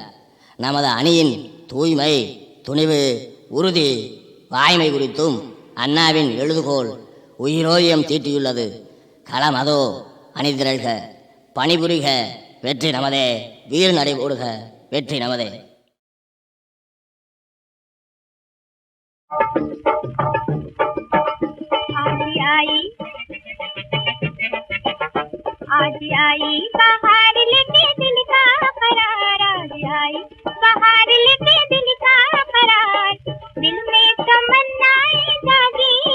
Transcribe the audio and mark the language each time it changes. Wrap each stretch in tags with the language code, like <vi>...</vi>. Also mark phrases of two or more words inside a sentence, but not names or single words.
<ta>நமது அணியின் தூய்மை, துணிவு, உறுதி, வாய்மை குறித்தும் அண்ணாவின் எழுதுகோள் உயிரோயம் தீட்டியுள்ளது. களம் அதோ, அணிதிரள்க, பணிபுரிக, வெற்றி நமதே, வீர் நடை போடுக, வெற்றி நமதே.</ta> <hi>आज आई बाहर लेके दिल का करार, आज आई बाहर लेके दिल का करार, दिल में तमन्नाएं जागी</hi>